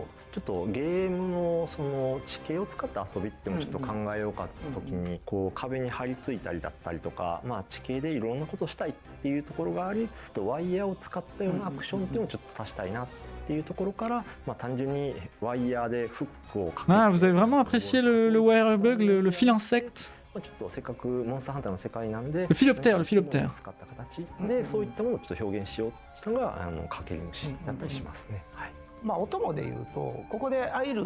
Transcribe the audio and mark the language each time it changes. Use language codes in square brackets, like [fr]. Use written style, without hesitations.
[ja] ちょっとゲームのその地形を使った遊びってもちょっと考えようかった時にこう壁に張り付いたりだったりとか、地形でいろんなことをしたいっていうところがあり、ワイヤーを使ったようなアクションっていうのをちょっと足したいなっていうところから、単純にワイヤーでフックをかけて。 [fr] Ah, vous avez vraiment apprécié le wire bug, le fil insecte? [ja] ちょっとせっかくモンスターハンターの世界なんで、 [fr] le philoptère [ja] 使った形でそういったものをちょっと表現しようしたのがかける虫だったりしますね。音もで言うとここでアイル